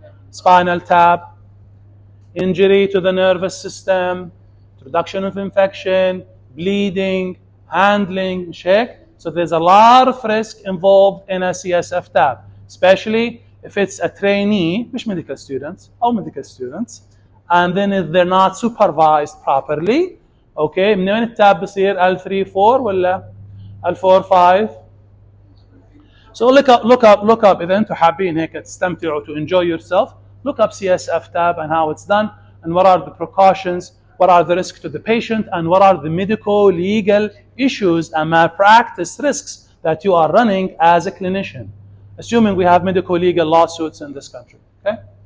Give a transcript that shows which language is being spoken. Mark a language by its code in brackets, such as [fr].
[en] Spinal tap, injury to the nervous system, introduction of infection, bleeding, handling, shake. So there's a lot of risk involved in a CSF tap, especially if it's a trainee, مش medical students, or medical students, and then if they're not supervised properly. Okay, [ar] من وين التاب بصير L3-4 ولا L4-5? [en] So look up [ar] إذا أنتم حابين هيك تستمتعوا [en] to enjoy yourself. Look up CSF tab and how it's done and what are the precautions, what are the risks to the patient, and what are the medical legal issues and malpractice risks that you are running as a clinician, assuming we have medical legal lawsuits in this country. Okay.